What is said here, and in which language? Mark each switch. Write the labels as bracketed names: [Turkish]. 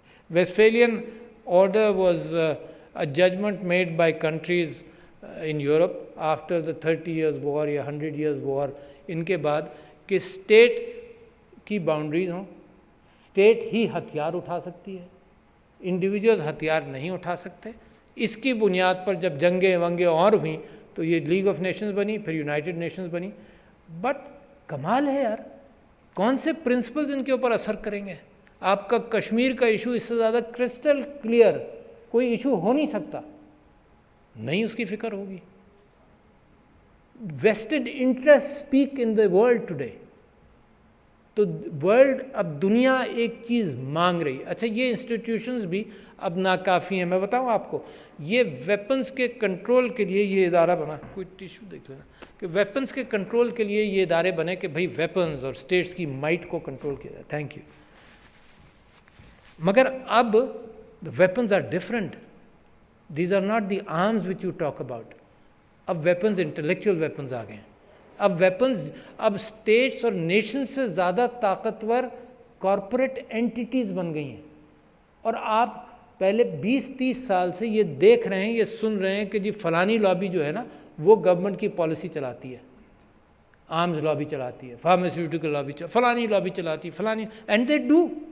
[English] Westphalian order was a judgment made by countries in Europe after the 30 years war یا 100 years war. [Urdu] ان کے بعد کہ state کی boundaries ہوں، اسٹیٹ ہی ہتھیار اٹھا سکتی ہے، انڈیویجول ہتھیار نہیں اٹھا سکتے. اس کی بنیاد پر جب جنگیں ونگیں اور ہوئیں تو یہ لیگ آف نیشنز بنی، پھر یونائٹڈ نیشنز بنی. بٹ کمال ہے یار، کون سے پرنسپلز ان کے اوپر اثر کریں گے؟ آپ کا کشمیر کا ایشو اس سے زیادہ کرسٹل کلیئر کوئی ایشو ہو نہیں سکتا، نہیں اس کی فکر ہوگی. [English] Vested interest speak in the world today. [Urdu] تو ورلڈ اب دنیا ایک چیز مانگ رہی ہے. اچھا یہ انسٹیٹیوشنز بھی اب ناکافی ہیں. میں بتاؤں آپ کو، یہ ویپنز کے کنٹرول کے لیے یہ ادارہ بنا، کوئی ٹیشو دیکھ لینا، کہ ویپنز کے کنٹرول کے لیے یہ ادارے بنے کہ بھئی ویپنز اور اسٹیٹس کی مائٹ کو کنٹرول کیا جائے. [English] Thank you. [Urdu] مگر اب [English] the weapons are different. These are not the arms which you talk about. [Urdu] اب weapons intellectual weapons آ گئے ہیں. اب weapons اب اسٹیٹس اور نیشنز سے زیادہ طاقتور کارپوریٹ اینٹیٹیز بن گئی ہیں. اور آپ پہلے 20-30 سال سے یہ دیکھ رہے ہیں، یہ سن رہے ہیں کہ جی فلانی لابی جو ہے نا وہ گورنمنٹ کی پالیسی چلاتی ہے، آرمز لابی چلاتی ہے، فارماسیوٹیکل لابی فلانی لابی چلاتی ہے، فلانی، [English] And they do.